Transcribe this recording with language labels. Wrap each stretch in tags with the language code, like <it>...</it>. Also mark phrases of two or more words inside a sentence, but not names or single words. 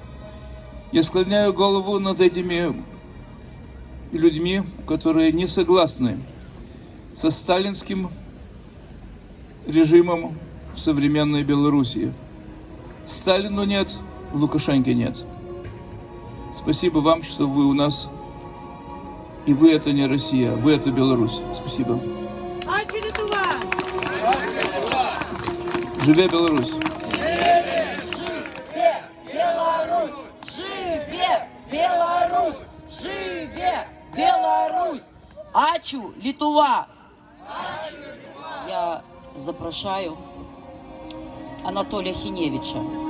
<ru>Я склоняю голову над этими людьми, которые не согласны со сталинским режимом в современной Белоруссии. Сталину нет, Лукашенко нет. Спасибо вам, что вы у нас, и вы это не Россия, вы это Беларусь. Спасибо.</ru> <be>Живе Беларусь! Живе Беларусь! Живе Беларусь! Живе Беларусь!</be> <lt>Ačiū Lietuva!</lt> <uk>Я запрошаю Анатолія Хіневіча.</uk>